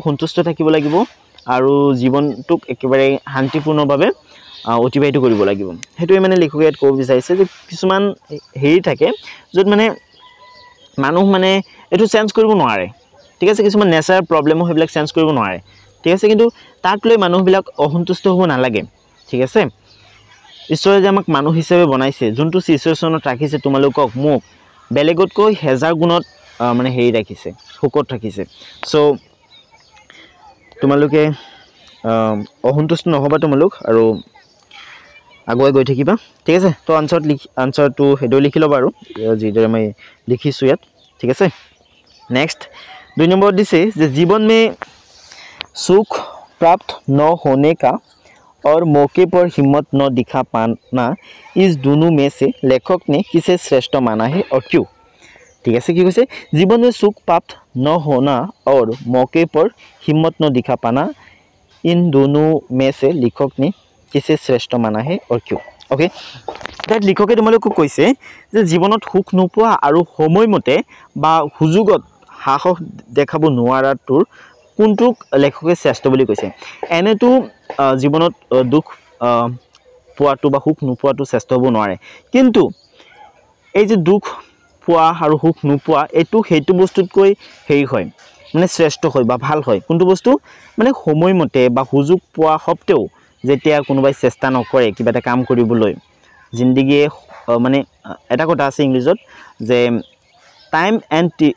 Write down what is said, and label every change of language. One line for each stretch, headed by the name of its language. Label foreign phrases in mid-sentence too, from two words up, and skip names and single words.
Assamese: সন্তুষ্ট থাকিব লাগিব আৰু জীৱনটোক একেবাৰে শান্তিপূৰ্ণভাৱে অতিবাহিত কৰিব লাগিব হেতুৱে মানে লেখকে ইয়াত ক'ব বিচাৰিছে যে কিছুমান হেৰি থাকে য'ত মানে মানুহ মানে এটো চেঞ্জ কৰিব নোৱাৰে ঠিক আছে কিছুমান নেচাৰ প্ৰবলেম হৈবিলাক চেঞ্জ কৰিব নোৱাৰে ঠিক আছে কিন্তু তাক লৈ মানুহবিলাক অসন্তুষ্ট হ'ব নালাগে ঠিক আছে ঈশ্বৰে যে আমাক মানুহ হিচাপে বনাইছে যোনটো সিচুৱেচনত ৰাখিছে তোমালোকক মোক বেলেগতকৈ হেজাৰ গুণত মানে হেৰি ৰাখিছে হুকত ৰাখিছে সো তোমালোকে অসন্তুষ্ট নহবা তোমালোক আৰু আগুৱাই গৈ থাকিবা ঠিক আছে তো আনসাৰটো হেডো লিখি লবা আৰু যিদৰে মই লিখিছো ইয়াত ঠিক আছে
Hindi: नेक्स्ट 2 नंबर दिसे जे जीवन में सुख प्राप्त न होने का और मौके पर हिम्मत न दिखा पाना इस दोनों में से लेखक ने किसे श्रेष्ठ माना है और क्यों ठीक है कि कैसे जीवन में सुख प्राप्त न होना और मौके पर हिम्मत न दिखा पाना इन दोनों में से लेखक ने किसे श्रेष्ठ माना है और क्यों ओके
Assamese: তাত লেখকে তোমালোকক কৈছে যে জীৱনত সুখ নোপোৱা আৰু সময়মতে বা সুযোগত সাহস দেখাব নোৱাৰাটোৰ কোনটোক লেখকে শ্ৰেষ্ঠ বুলি কৈছে এনেটো জীৱনত দুখ পোৱাটো বা সুখ নোপোৱাটো শ্ৰেষ্ঠ হ'ব নোৱাৰে কিন্তু এই যে দুখ পোৱা আৰু সুখ নোপোৱা এটো হেতু বস্তুতকৈ হেৰি হয় মানে শ্ৰেষ্ঠ হয় বা ভাল হয় কোনটো বস্তু মানে সময়মতে বা সুযোগ পোৱা সত্ত্বেও যেতিয়া কোনোবাই চেষ্টা নকৰে কিবা এটা কাম কৰিবলৈ জিন্দগীয়ে মানে এটা কথা আছে ইংলিছত যে
English: time and